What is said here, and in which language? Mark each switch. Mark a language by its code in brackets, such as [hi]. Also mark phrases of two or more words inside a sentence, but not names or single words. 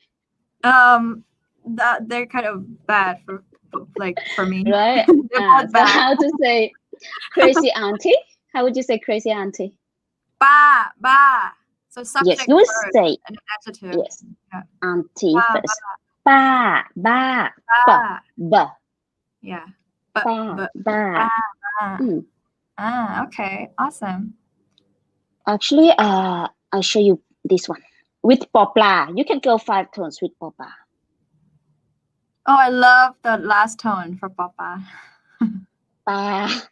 [en] They're kind of bad for me. Right. So how to say crazy auntie? How would you say crazy auntie? Ba, ba. So subject yes, you would say and adjective. Yes. Yeah. Auntie first. Ba, ba, ba, ba. Yeah. Ba, ba. Okay. Awesome. Actually, I'll show you this one. With popla, you can go 5 tones with popla. Oh, I love the last tone for papa. Pa.